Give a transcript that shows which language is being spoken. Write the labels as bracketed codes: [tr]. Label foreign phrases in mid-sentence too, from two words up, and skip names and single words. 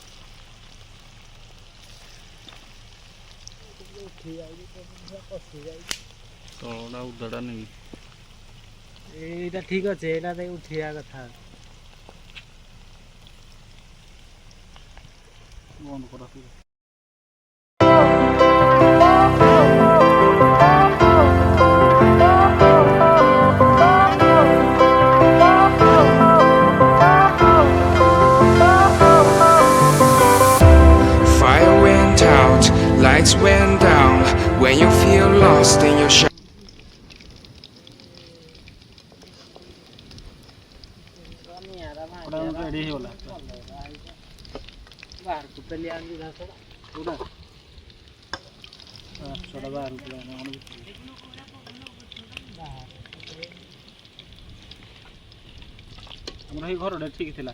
[or] ଉଠି ଯାଉଛି କଷି ଯାଉଛି ତଳଟା ଉଦଟା ନେଇ ଏଇଟା ଠିକ ଅଛି ଏଇଟା ଦେଇ ଉଠିବା କଥା ବନ୍ଦ କର [en] Fire went out, lights went down. When you feel lost in your shadow. [or] ରେଡି ହେଇଗଲା ବାହାରକୁ ପେଲି ଆଣିବି ଘାସଟା କୋଉଟା ଛୋଟା ବାହାରକୁ ଆମର ଏଇ ଘରଟା ଠିକ ଥିଲା